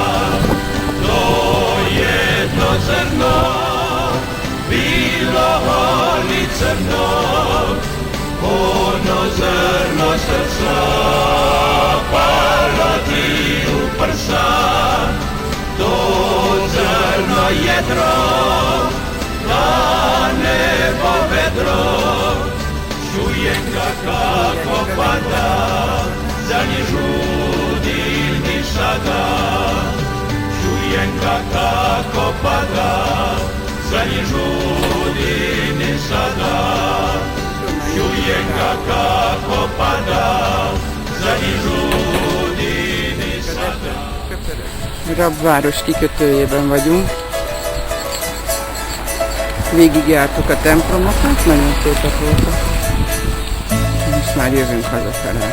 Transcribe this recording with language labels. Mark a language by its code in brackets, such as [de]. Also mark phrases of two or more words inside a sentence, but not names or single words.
[hr] Zrno, bilo li crno, ono zrno srca, palo ti u prsa, to zrno jedro, a nebo vedro, čujem ga kako pada, za nje žudi ni sada. Čujem ga kako pada, za nje žudi ni sada. Čujem ga kako pada, za nje žudi ni sada. [hu] Rabváros kikötőjében vagyunk. Végigjártuk a templomokat, nagyon szépek voltak. Most már jövünk hazafele.